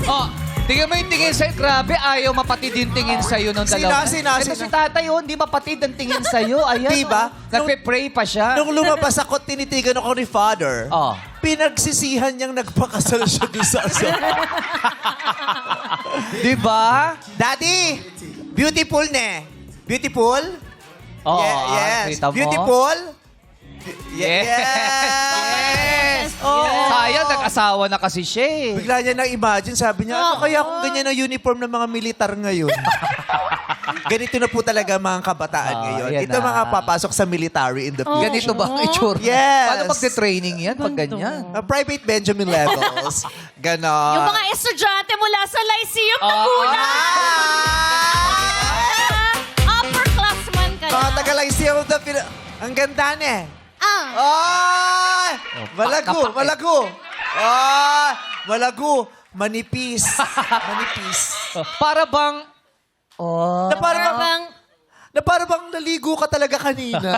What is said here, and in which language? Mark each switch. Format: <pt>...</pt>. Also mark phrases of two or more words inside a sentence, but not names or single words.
<tl>Oh, tingnan mo yung tingin sa'yo. Grabe, ayaw mapatid yung tingin sa'yo ng dalawa. Sina? Ito si tatay, oh, hindi mapatid ang tingin sa'yo. Ayan, Diba? oh. Nagpe-pray pa siya. Nung lumabas ako, tinitigan ako ni Father. Oh. Pinagsisihan niyang nagpakasal siya doon sa asawa. Diba?</tl> <en>Daddy, beautiful ne. Beautiful? Oh, yes.</en> <tl>kita mo?</tl> <en>Beautiful? Yes. Yes. Oh.</en> <tl>Sayang, nag-asawa na kasi siya eh. Bigla niya na-imagine, sabi niya, ano kaya kung ganyan ang uniform ng mga militar ngayon? Ganito na po talaga mga kabataan ngayon. yan Ito na. mga papasok sa military</tl> <en>in the future.</en> <tl>Ganito ba ang itsura?</tl> <en>Yes.</en> <tl>Paano magte-training yan pag ganyan?</tl> <en>Private Benjamin levels.</en> <tl>Ganon. Yung mga estudyante mula sa Lyceum na Ah. muna. Upperclassman ka na. Mga taga-Lyceum of the Ang ganda ne. Ay! Malago, pakapake. malago. Ay! Malago. Manipis. Manipis. Para bang... Oh. Na para bang, Parang, na para bang naligo ka talaga kanina.</tl>